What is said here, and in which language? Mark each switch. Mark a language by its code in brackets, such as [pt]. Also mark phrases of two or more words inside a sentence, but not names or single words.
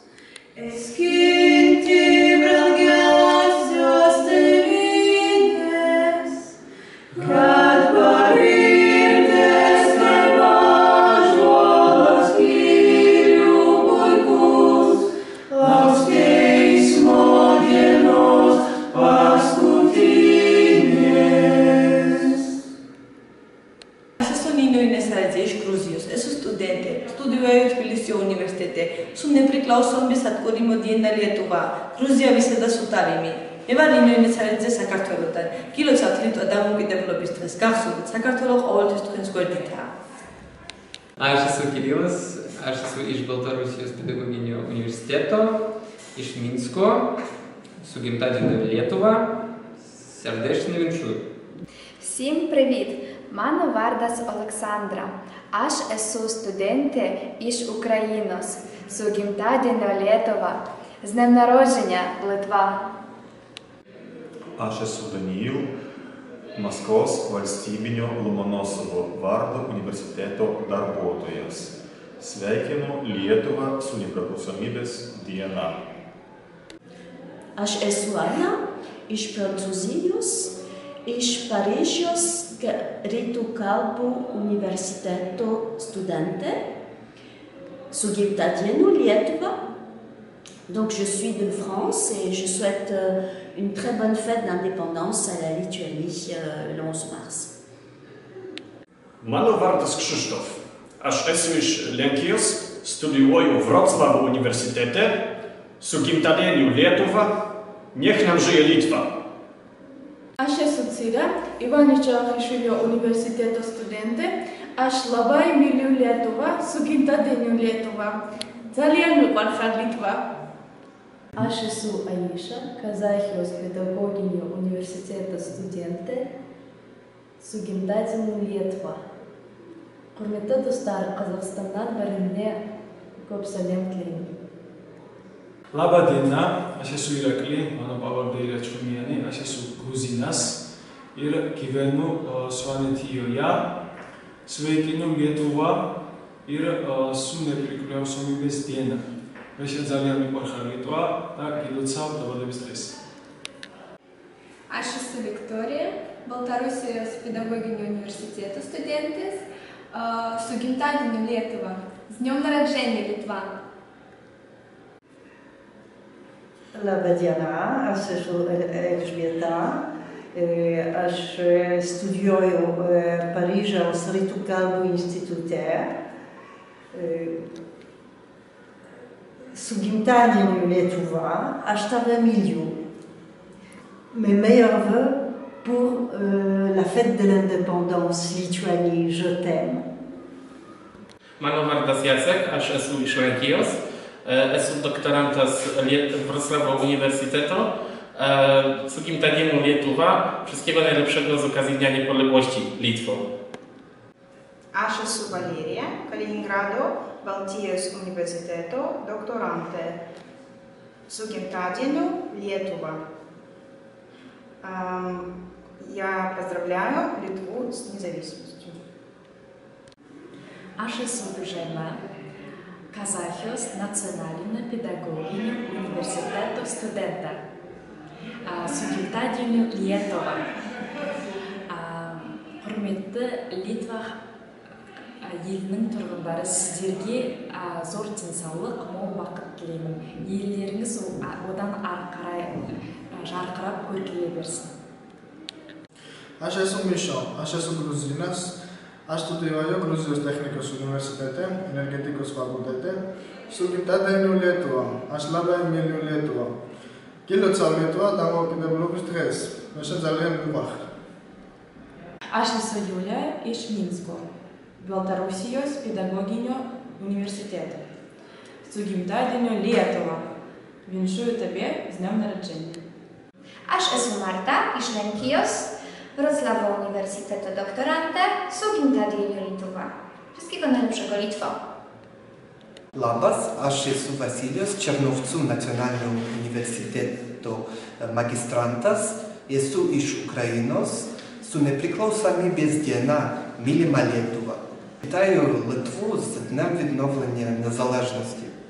[lt] skinti brangiausios tėvynės, kad pavirtęs kaip ąžuolas tyrių puikus, lauks teismo dienos paskutinės. Aš esu Nino Inesaradze iš Gruzijos, esu studentė, studijuoju Tbilisio universitete, su nepriklausomybės atkūrimo diena Lietuva, Gruzija visada su tavimi. [ka] Eva Nino Inesaradze საქართველოდან, გილოცავთ ლიტვა დამოუკიდებლობის დღეს, გახსოვდეთ, საქართველო ყოველთვის თქვენს გვერდითაა. [lt] Aš esu Kirilas, aš esu iš Baltarusijos pedagoginio universiteto, iš Minsko, su gimtadieniu Lietuva, [pl] serdecznie wieńczę. [uk] Всім привіт! Мене вардас Олександра. [lt] Aš esu студентė iš Ukrainos. Su gimtadieniu Lietuva. [uk] З днем народження, Литва! [lt] Aš esu Danijų, Maskvos valstybinio Lomonosovo vardo universiteto darbuotojas. Sveikinu Lietuvą su nepriklausomybės diena. Aš esu Ana iš Prancūzijos, iš Paryžiaus rytų kalbų universiteto studentė. Su gimtadieniu Lietuva. [fr] Donc je suis de France et je souhaite une très bonne fête d'indépendance à la Lituanie le 11 mars. [lt] Mano vardas Krzysztof. Aš esu iš Lenkijos, studijuoju Wrocław Uniwersytecie, su gimtadieniu Lietuva, [pl] niech nam żyje Litwa. [lt] Aš esu Cira, Ivaničio Achišvilio universiteto studentė. Aš labai myliu Lietuvą, su gimtadieniu Lietuvą. [ka] Ძალიან მიყვარხარ ლიტვა. [lt] Aš esu Aisha, Kazachijos pedagoginio universiteto studentė, su gimtadieniu Lietuva. [kk] Құрметті достар, Қазақстаннан біріне көп сәлем тілеймін. [lt] Laba diena, aš esu Irakli, mano pavardė yra Čurmienė, aš esu Gruzinas ir gyvenu Suanetijoje, sveikinu Lietuvą ir su nepriklausomybės diena. [ka] Aš ძალიან მიყვარხარ ლიტვა და გილოცავ დაბადების დღეს. [lt] Aš esu Viktorija, Baltarusijos pedagoginio universiteto studentas, su gimtadieniu Lietuva. [ru] С днем народжения, Литва! [lt] Labą dieną, aš esu Elžbieta, aš studijuoju Paryžiaus rytų kalbų institute. Su gimtadieniu Lietuva, aš tave myliu. [fr] Mes meilleurs vœux pour la fête de l'indépendance Lituanie, je t'aime. [lt] Mano vardas Jacek, aš esu iš Lenkijos, esu doktorantas Wrocławio Uniwersyteto. Su gimtadieniu Lietuva, [pl] wszystkiego najlepszego z okazji Dnia Niepodległości Litwo. [lt] Aš esu Valerija, Kaliningrado Baltijos universiteto doktorantė. Su gimtadieniu Lietuva. [ru] Я поздравляю Литву с независимостью. [lt] Aš esu Žema, Kazachijos nacionalinio pedagoginio universiteto studentė. Su gimtadieniu Lietuva. [kk] Құрметті Литва елінің тұрғындары, сіздерге зор денсаулық, мол бақыт тілеймін. Елдеріңіз одан ары қарай жарқырап көркейе берсін. [lt] Aš esu Mišo, aš esu Gruzinas, aš studijuoju Gruzijos technikos universitete, energetikos fakultete, su gimtadieniu Lietuva. Aš labai myliu Lietuvą. Gilocau Lietuvą [ka] დამოუკიდებლობის დღეს. მე ძალიან მიყვარხარ. [lt] Aš esu Julija iš Minsko, Baltarusijos pedagoginio universiteto. Su gimtadieniu Lietuva. [be] Віншую тебе з днем народження. [lt] Aš esu Marta iš Lenkijos, Wrocławio Uniwersytetu doktorantė, su gimtadieniu Lietuva. [pl] Wszystkiego najlepszego, Litwo! [lt] Labas, aš esu Vasilijos, Černovcų nacionalinio universiteto magistrantas, esu iš Ukrainos, su nepriklausomybės diena mylima Lietuva. [uk] Вітаю Литву з Днем відновлення незалежності.